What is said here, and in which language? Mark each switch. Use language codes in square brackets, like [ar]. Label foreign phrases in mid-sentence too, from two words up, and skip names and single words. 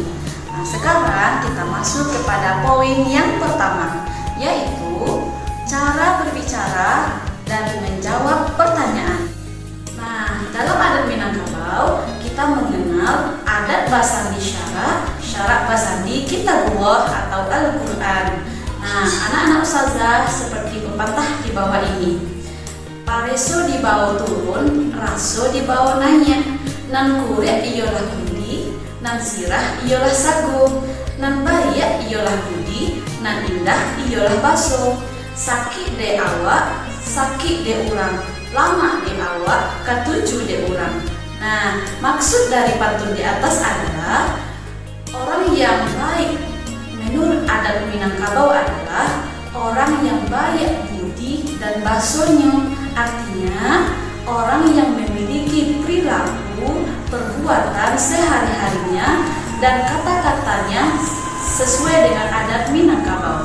[id] Nah, sekarang kita masuk kepada poin yang pertama, yaitu cara berbicara dan menjawab pertanyaan. Nah, dalam adat Minangkabau, kita mengenal [min] adat basandi syarat basandi kitabullah [id] atau Al-Quran. Nah, anak-anak ustazah seperti pepatah di bawah ini. [min] Pareso dibawa turun, raso dibawa naik. Nan kuret iyalah kundi, nan sirah iyalah sagu, nan bayak iyalah budi, nan indah iyalah baso. Sakit de awak, sakit de urang, lama de awak, katuju de urang. [id] Nah, maksud dari pantun di atas adalah orang yang baik menurut adat Minangkabau adalah orang yang baik budi dan basonya. Artinya, orang yang memiliki perilaku, perbuatan sehari-harinya dan kata-katanya sesuai dengan adat Minangkabau.